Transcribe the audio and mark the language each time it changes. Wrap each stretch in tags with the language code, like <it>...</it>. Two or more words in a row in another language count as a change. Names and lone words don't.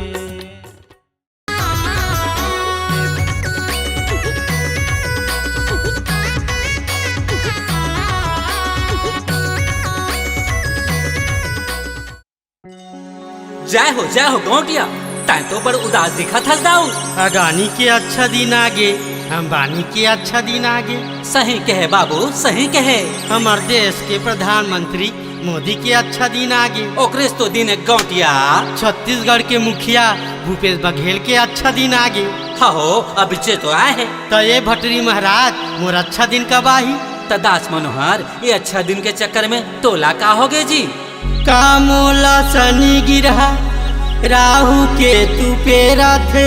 <hne>जय हो गौटिया तैं तो बड़ उदास दिखा था दाऊ। अडानी के अच्छा दिन आगे अंबानी के अच्छा दिन आगे। सही कहे बाबू सही कहे। हमार देश के प्रधानमंत्री मोदी के अच्छा दिन आगे। ओकरेस तो दिन गौटिया छत्तीसगढ़ के मुखिया भूपेश बघेल के अच्छा दिन आगे। हो अब तो आए है तो ये भटरी महाराज मोर अच्छा दिन कब आही। दास मनोहर ये अच्छा दिन के चक्कर में तोला का हो गए जी। कामोला शनि गिरहा राहु के तू पेरा थे।</hne>